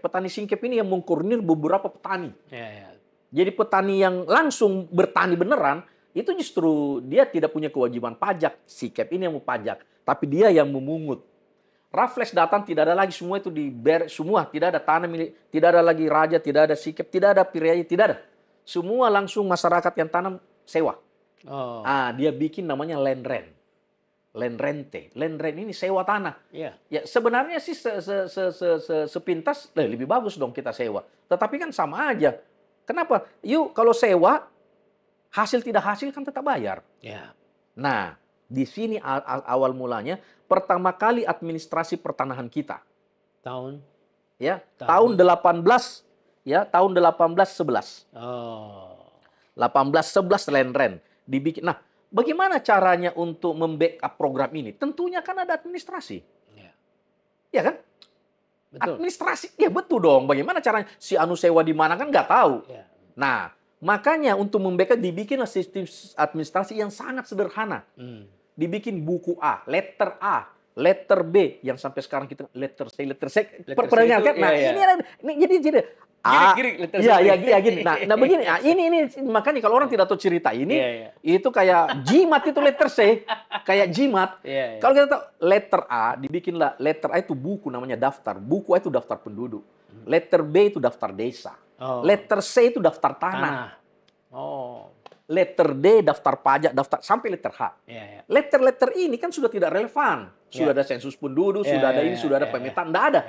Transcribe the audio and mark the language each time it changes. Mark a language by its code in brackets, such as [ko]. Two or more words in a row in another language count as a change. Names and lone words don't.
[id] Petani singkep ini yang mengkoordinir beberapa petani. Jadi petani yang langsung bertani beneran, itu justru dia tidak punya kewajiban pajak. Singkep ini yang mau pajak, tapi dia yang memungut. Raffles datang, tidak ada lagi semua itu semua, tidak ada tanah milik, tidak ada lagi raja, tidak ada singkep, tidak ada priai, tidak ada. Semua langsung masyarakat yang tanam sewa. Dia bikin namanya [en] land rent. [nl] Land rente. [en] Land rent [id] ini sewa tanah. Ya, sebenarnya sih sepintas lebih bagus dong kita sewa. Tetapi kan sama aja. Kenapa? Kalau sewa, hasil tidak hasil kan tetap bayar. Nah, di sini awal mulanya pertama kali administrasi pertanahan kita. Tahun 1811. 1811 [en] land rent [id] dibikin. Nah, bagaimana caranya untuk membackup program ini? Tentunya kan ada administrasi. Ya kan? Betul. Administrasi, ya betul dong. Bagaimana caranya? Si anu sewa di mana kan nggak tahu. Nah, makanya untuk membackup dibikinlah sistem administrasi yang sangat sederhana. Dibikin buku A, letter B, yang sampai sekarang kita letter C. Pernah ingat kan? Nah, ini jadi gini. Nah, begini. Ini makanya kalau orang tidak tahu cerita ini, itu kayak jimat itu letter C, kayak jimat. Kalau kita tahu letter A, dibikinlah letter A itu buku namanya daftar. Buku A itu daftar penduduk. Letter B itu daftar desa. Letter C itu daftar tanah. Letter D daftar pajak, daftar sampai letter H. Letter ini kan sudah tidak relevan. Sudah ada sensus penduduk, sudah ada ini, sudah ada pemetaan, tidak ada.